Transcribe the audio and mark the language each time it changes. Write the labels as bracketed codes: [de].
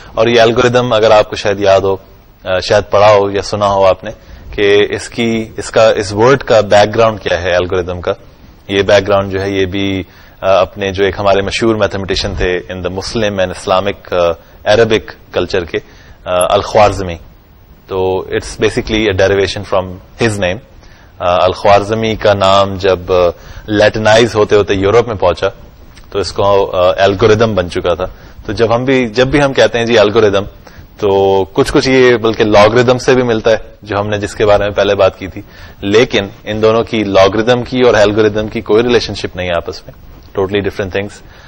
[ur] اور یہ الگوریدم اگر آپ کو شاید یاد ہو, شاید پڑھا ہو یا سنا ہو آپ نے کہ اس ورڈ کا بیک گراؤنڈ کیا ہے الگوریدم کا. یہ بیک گراؤنڈ جو ہے یہ بھی اپنے جو ایک ہمارے مشہور میتھمیٹیشین تھے [en] in the Muslim and Islamic Arabic culture [ur] کے, الخوارزمی. [en] تو it's basically a derivation from his name. [ur] الخوارزمی کا نام جب لیٹنائز ہوتے ہوتے یورپ میں پہنچا تو اس کو الگوریدم بن چکا تھا. تو جب بھی ہم کہتے ہیں جی الگوریدم, تو کچھ یہ بلکہ لاگریدم سے بھی ملتا ہے جو ہم نے جس کے بارے میں پہلے بات کی تھی, لیکن ان دونوں کی لاگریدم کی اور الگوریدم کی کوئی ریلیشن شپ نہیں ہے آپس میں, [en] Totally different things.